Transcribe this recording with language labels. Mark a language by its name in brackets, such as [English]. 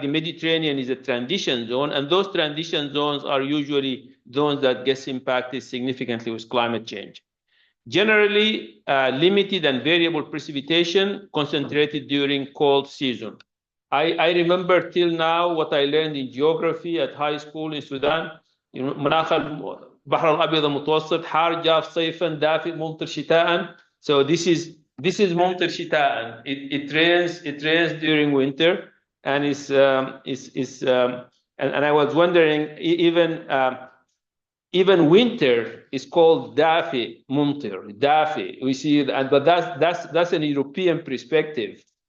[English] The Mediterranean is a transition zone, and those transition zones are usually zones that get impacted significantly with climate change. Generally, limited and variable precipitation concentrated during cold season. I remember till now what I learned in geography at high school in Sudan. [Arabic] مناخ البحر الأبيض المتوسط حار جاف صيفا دافئ ممطر شتاء. [English] So this is ممطر شتاء. It rains during winter, and and I was wondering, even winter is called dafi mumtir, dafi. We see that, but that's an European perspective.